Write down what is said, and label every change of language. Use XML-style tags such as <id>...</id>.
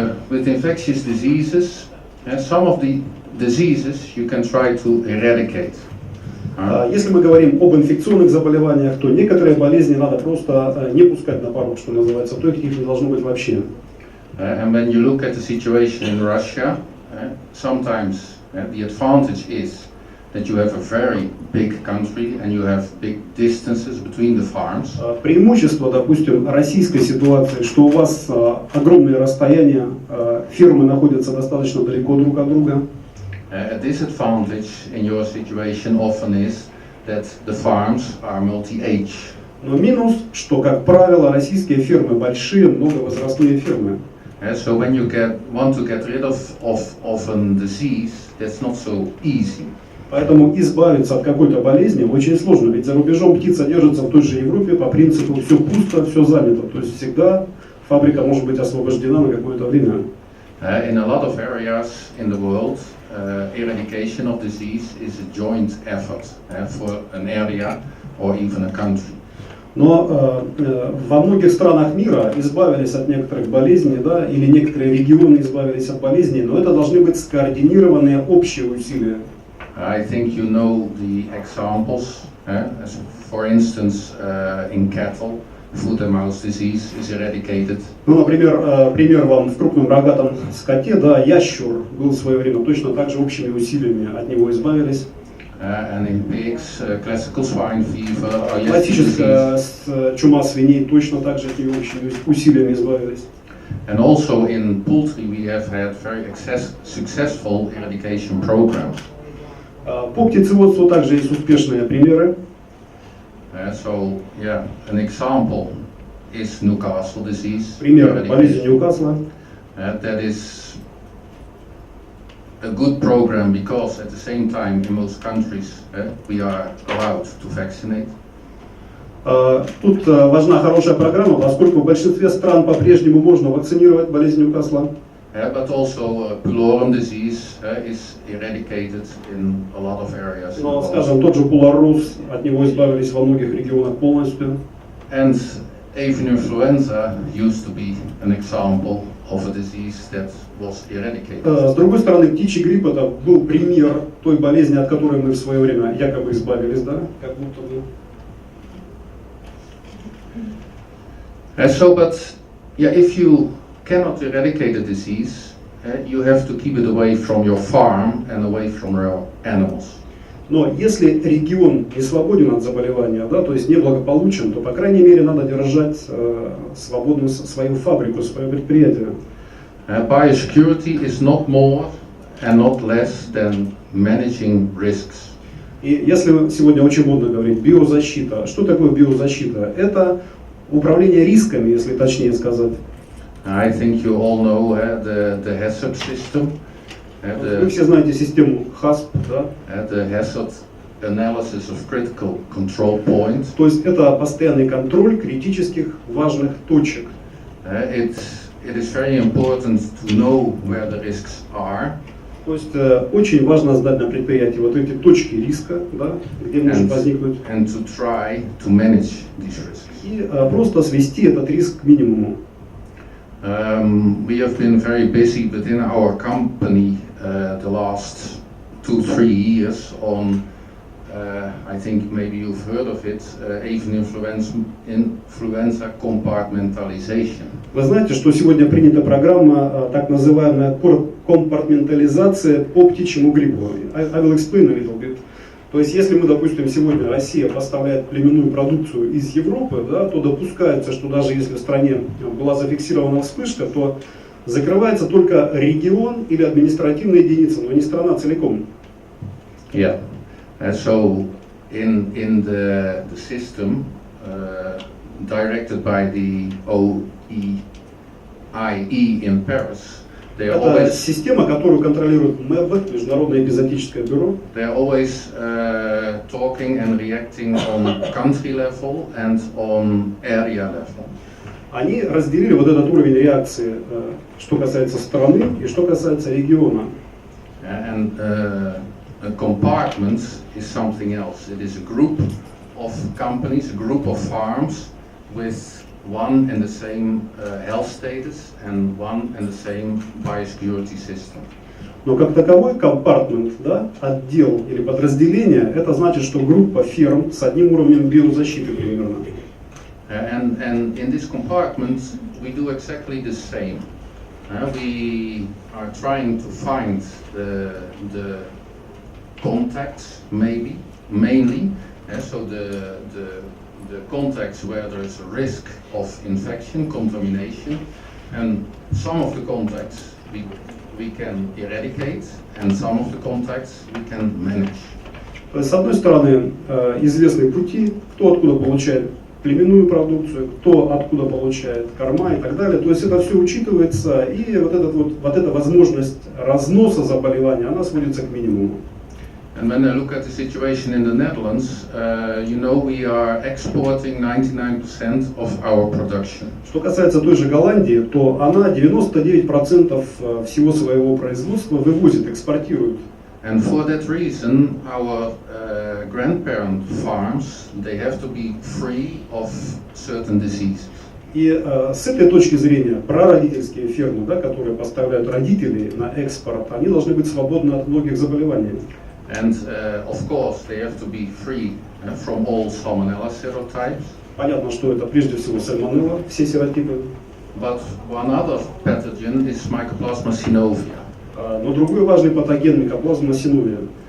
<en>With infectious diseases, some of the diseases you can try to eradicate.</en> <ru>Если мы говорим об инфекционных заболеваниях, то некоторые болезни надо просто не пускать на порог, что называется, то их не должно быть вообще.</ru> <en>And when you look at the situation in Russia, sometimes the advantage is that you have a very big country and you have big distances between the farms.</en> <ru>Преимущество, допустим, российской ситуации, что у вас огромные расстояния, фермы находятся достаточно далеко друг от друга.</ru> <en>A disadvantage in your situation often is that the farms are multi-age.</en> <ru>Но минус, что, как правило, российские фермы большие, многовозрастные фермы.</ru> <en>So when you want to get rid of a disease, that's not so easy.</en> <ru>Поэтому избавиться от какой-то болезни очень сложно, ведь за рубежом птица держится в той же Европе по принципу все пусто, все занято. То есть всегда фабрика может быть освобождена на какое-то время.</ru> <en>In a lot of areas in the world, eradication of disease is a joint effort for an area or even a country.</en> <ru>Но во многих странах мира избавились от некоторых болезней, да, или некоторые регионы избавились от болезней, но это должны быть скоординированные общие усилия.</ru> <en>I think you know the examples. For instance, in cattle, foot and mouth disease is eradicated.</en> <ru>Ну, например, пример вам в крупном рогатом скоте, да, ящур был в свое время точно так же общими усилиями от него избавились.</ru> <en>And in pigs, classical swine fever.</en> <ru>Классическая чума свиней точно так же от нее общими усилиями избавились.</ru> <en>And also in poultry we have had very successful eradication programs.</en> <ru>По птицеводству также есть успешные примеры.</ru> <en>So, yeah, an example is Newcastle disease.</en> <ru>Пример болезни Ньюкасла.</ru> <en>That is a good program because at the same time in most countries we are allowed to vaccinate.</en> <ru>Тут важна хорошая программа, поскольку в большинстве стран по-прежнему можно вакцинировать болезнь Ньюкасла.</ru> <en>But also pullorum disease is eradicated in a lot of areas.</en> <ru>Но, скажем, тот же пулароз, от него избавились во многих регионах полностью.</ru> <en>And avian influenza used to be an example of a disease that was eradicated.</en> <ru>С другой стороны, птичий грипп это был пример той болезни, от которой мы в свое время якобы избавились, да? Как будто бы.</ru> <en>So, but yeah, if you cannot eradicate a disease, you have to keep it away from your farm and away from your animals.</en> <ru>Но если регион не свободен от заболевания, да, то есть неблагополучен, то по крайней мере надо держать свободную свою фабрику, свое предприятие.</ru> <en>Biosecurity is not more and not less than managing risks.</en> <ru>И если сегодня очень модно говорить биозащита, что такое биозащита? Это управление рисками, если точнее сказать.</ru> <en>I think you all know the HACCP system.</en> <ru>Вы все знаете систему HACCP, да?</ru> <en>The HACCP analysis of critical control points.</en> <ru>То есть это постоянный контроль критических важных точек.</ru> <en>It is very important to know where the risks are.</en> <ru>То есть очень важно знать на предприятии вот эти точки риска, да, где может возникнуть.</ru> <en>And to try to manage these risks.</en> <ru>И просто свести этот риск к минимуму.</ru> <en>We have been very busy within our company the last 2-3 years on, I think maybe you've heard of it, avian influenza compartmentalization.</en> <ru>Вы знаете, что сегодня принята программа, так называемая компартментализация по птичьему гриппу.</ru> <en>I will explain a little bit.</en> <ru>То есть, если мы, допустим, сегодня Россия поставляет племенную продукцию из Европы, да, то допускается, что даже если в стране была зафиксирована вспышка, то закрывается только регион или административная единица, но не страна целиком. Yeah.</ru> <en>So in the system directed by the OEIE in Paris, They are</en> <ru>Это</ru> <en>always,</en> <ru>система, которую контролирует МЭБ, Международное эпизоотическое бюро.</ru> <en>they are always talking and reacting on country level and on area level.</en> <ru>Они разделили вот этот уровень реакции, что касается страны и что касается региона.</ru> <en>And a compartment is something else. It is a group of companies, a group of farms with one and the same health status and one and the same biosecurity system.</en> <ru>Но как таковой компартмент, да, отдел или подразделение, это значит, что группа фирм с одним уровнем биозащиты примерно.</ru> <en>And in this compartment we do exactly the same. We are trying to find the contacts mainly, so the contacts where there is a risk of infection, contamination, and some of the contacts we can eradicate, and some of the contacts we can manage.</en> <ru>С одной стороны, известны пути, кто откуда получает племенную продукцию, кто откуда получает корма и так далее. То есть это все учитывается, и вот эта возможность разноса заболевания, она сводится к минимуму.</ru> <en>And when I look at the situation in the Netherlands, we are exporting 99% of our production.</en> <ru>Что касается той же Голландии, то она 99% всего своего производства вывозит, экспортирует.</ru> <en>And for that reason, our grandparent farms, they have to be free of certain diseases.</en> <ru>И с этой точки зрения прародительские фермы, да, которые поставляют родителей на экспорт, они должны быть свободны от многих заболеваний.</ru> <en>And of course, they have to be free from all salmonella serotypes.</en> <ru>Понятно, что это прежде всего сальмонелла, все серотипы.</ru> <en>But one other pathogen is Mycoplasma synovia.</en> <ru>Но другой важный патоген микоплазма синовия.</ru>